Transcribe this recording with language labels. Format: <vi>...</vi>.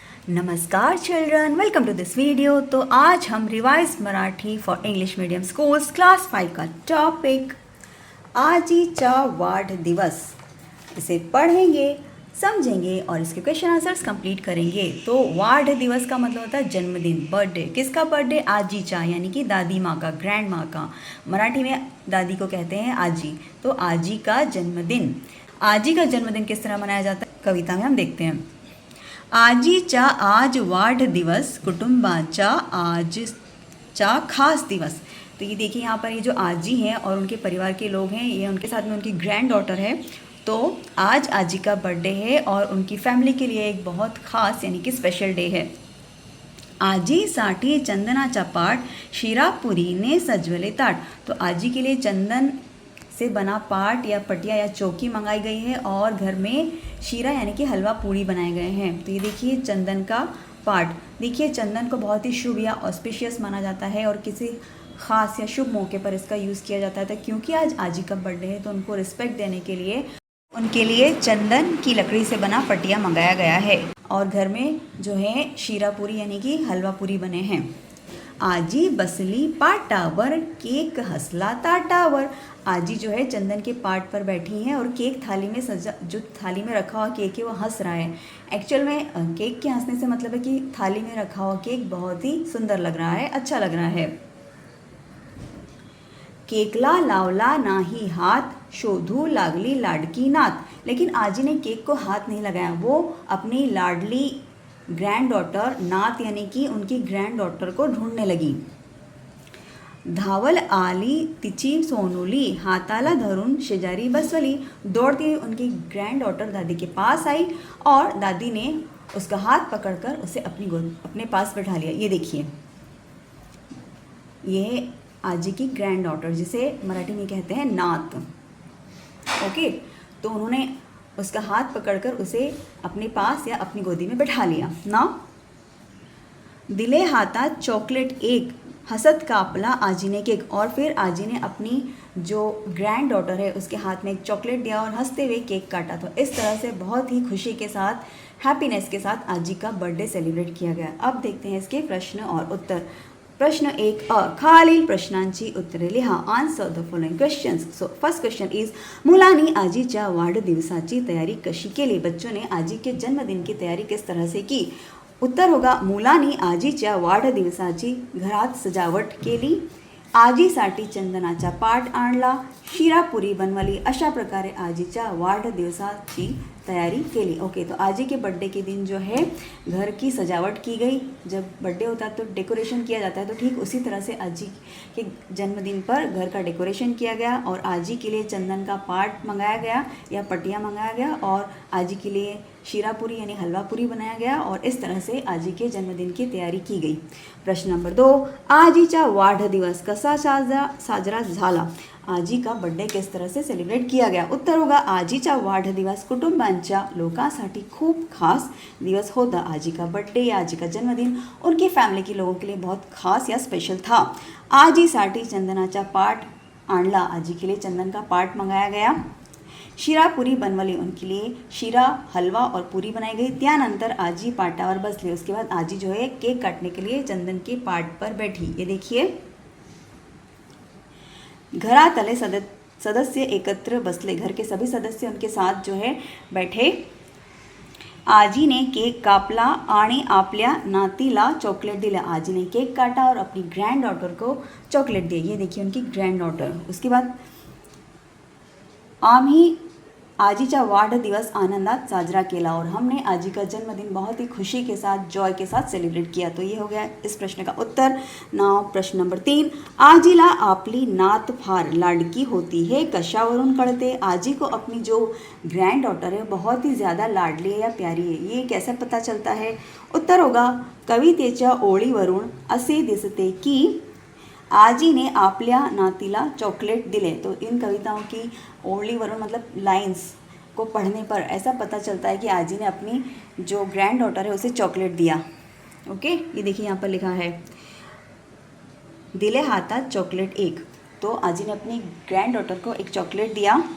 <en>नमस्कार children, welcome to this video.</en> <hi>तो आज हम revise Marathi for English medium schools class 5 का टॉपिक आजीचा वाढदिवस इसे पढ़ेंगे, समझेंगे और इसके क्वेश्चन आंसर्स कंप्लीट करेंगे। तो वाढदिवस का मतलब होता है जन्मदिन, बर्थडे। किसका बर्थडे? आजीचा यानी कि दादी माँ का, ग्रैंड माँ का। मराठी में दादी को कहते हैं आजी। तो आजी का जन्मदिन। आजी का जन्मदिन किस तरह मनाया जाता है कविता में हम देखते हैं।</hi> <mr>आजीचा आज वाढदिवस, कुटुंबाचा आजचा खास दिवस।</mr> <hi>तो ये देखिए यहाँ पर ये जो आजी हैं और उनके परिवार के लोग हैं, ये उनके साथ में उनकी ग्रैंड डॉटर है। तो आज आजी का बर्थडे है और उनकी फैमिली के लिए एक बहुत खास यानी कि स्पेशल डे है।</hi> <mr>आजीसाठी चंदनाचा पाट, शिरापुरीने सजवले ताट।</mr> <hi>तो आजी के लिए चंदन से बना पाट या पटिया या चौकी मंगाई गई है और घर में शीरा यानी कि हलवा पूड़ी बनाए गए हैं। तो ये देखिए चंदन का पाट। देखिए चंदन को बहुत ही शुभ या ऑस्पिशियस माना जाता है और किसी ख़ास या शुभ मौके पर इसका यूज़ किया जाता है। तो क्योंकि आज आजी का बर्थडे है तो उनको रिस्पेक्ट देने के लिए उनके लिए चंदन की लकड़ी से बना पटिया मंगाया गया है और घर में जो है शीरा पूरी यानी कि हलवा पूरी बने हैं।</hi> <mr>आजी बसली पाटावर, केक हसला ताटावर।</mr> <hi>आजी जो है चंदन के पाट पर बैठी हैं और केक थाली में सजा, जो थाली में रखा हुआ केक है वो हंस रहा है। एक्चुअल में केक के हंसने से मतलब है कि थाली में रखा हुआ केक बहुत ही सुंदर लग रहा है, अच्छा लग रहा है।</hi> <mr>केकला लावला नाही हात, शोधू लागली लाडकी नात।</mr> <hi>लेकिन आजी ने केक को हाथ नहीं लगाया, वो अपनी लाडली ग्रैंड डॉटर, नात यानी कि उनकी ग्रैंड डॉटर को ढूंढने लगी।</hi> <mr>धावल आली तिची सोनुली, हाताला धरून शेजारी बसवली।</mr> <hi>दौड़ती हुई उनकी ग्रैंड डॉटर दादी के पास आई और दादी ने उसका हाथ पकड़कर उसे अपने पास बैठा लिया। ये देखिए, ये आजी की ग्रैंड डॉटर जिसे मराठी में कहते हैं नात। ओके, तो उन्होंने उसका हाथ पकड़कर उसे अपने पास या अपनी गोदी में बैठा लिया ना।</hi> <mr>दिले हातात चॉकलेट एक, हसत कापला आजी ने केक।</mr> <hi>और फिर आजी ने अपनी जो ग्रैंड डॉटर है उसके हाथ में एक चॉकलेट दिया और हंसते हुए केक काटा। तो इस तरह से बहुत ही खुशी के साथ, हैप्पीनेस के साथ आजी का बर्थडे सेलिब्रेट किया गया। अब देखते हैं इसके प्रश्न और उत्तर। प्रश्न 1</hi> <mr>खालील प्रश्नांची उत्तरे लिहा।</mr> <en>Answer the following questions. So first question is,</en> <mr>मुलांनी आजीच्या वाढदिवसाची तयारी कशी केली?</mr> <hi>बच्चों ने आजी के जन्मदिन की तयारी किस तरह से की? उत्तर होगा,</hi> <mr>मुलांनी आजीच्या वाढदिवसाची घरात सजावट केली, आजीसाठी चंदनाचा पाट आणला, शिरापुरी बनवली। अशा प्रकारे आजीच्या वाढदिवसाची तैयारी केली।</mr> <hi>ओके, तो आजी के बर्थडे के दिन जो है घर की सजावट की गई। जब बर्थडे होता है तो डेकोरेशन किया जाता है, तो ठीक उसी तरह से आजी के जन्मदिन पर घर का डेकोरेशन किया गया और आजी के लिए चंदन का पाट मंगाया गया या पटिया मंगाया गया और आजी के लिए शीरा पूरी यानी हलवा पूरी बनाया गया और इस तरह से आजी के जन्मदिन की तैयारी की गई।</hi> <mr>प्रश्न नंबर 2, आजीचा वाढदिवस कसा साजरा झाला?</mr> <hi>आजी का बर्थडे किस तरह से सेलिब्रेट किया गया? उत्तर होगा,</hi> <mr>आजीचा वाढदिवस कुटुंबांच्या लोकांसाठी खूप खास दिवस होता।</mr> <hi>आजी का बर्थडे या आजी का जन्मदिन उनकी फैमिली के लोगों के लिए बहुत खास या स्पेशल था।</hi> <mr>आजीसाठी चंदनाचा पाट आणला,</mr> <hi>आजी के लिए चंदन का पाट मंगाया गया।</hi> <mr>शिरा पूरी बनवली,</mr> <hi>उनके लिए शिरा, हलवा और पूरी बनाई गई।</hi> <mr>त्यानंतर आजी पाटावर बसली,</mr> <hi>उसके बाद आजी जो है केक काटने के लिए चंदन के पाट पर बैठी। ये देखिए,</hi> <mr>घरातले सदस्य एकत्र बसले,</mr> <hi>घर के सभी सदस्य उनके साथ जो है बैठे।</hi> <mr>आजी ने केक कापला आणि आपल्या नातीला चॉकलेट दिला।</mr> <hi>आजी ने केक काटा और अपनी ग्रैंड डॉटर को चॉकलेट दी। ये देखिए उनकी ग्रैंड डॉटर। उसके बाद</hi> <mr>आम्ही आजीचा वाढदिवस आनंदात साजरा केला</mr> <hi>और हमने आजी का जन्मदिन बहुत ही खुशी के साथ, जॉय के साथ सेलिब्रेट किया। तो ये हो गया इस प्रश्न का उत्तर।</hi> <mr>नाउ प्रश्न नंबर 3, आजीला आपली नात फार लाडकी होती है, कशावरून कळते?</mr> <hi>आजी को अपनी जो ग्रैंड डॉटर है बहुत ही ज़्यादा लाडली है या प्यारी है, ये कैसे पता चलता है? उत्तर होगा,</hi> <mr>कवितेच्या ओळीवरून असे दिसते की आजी ने आपल्या नातीला चॉकलेट दिले।</mr> <hi>तो इन कविताओं की ओळीवरून मतलब लाइंस को पढ़ने पर ऐसा पता चलता है कि आजी ने अपनी जो ग्रैंड डॉटर है उसे चॉकलेट दिया। ओके, ये देखिए यहाँ पर लिखा है,</hi> <mr>दिले हातात चॉकलेट एक।</mr> <hi>तो आजी ने अपनी ग्रैंड डॉटर को एक चॉकलेट दिया।</hi>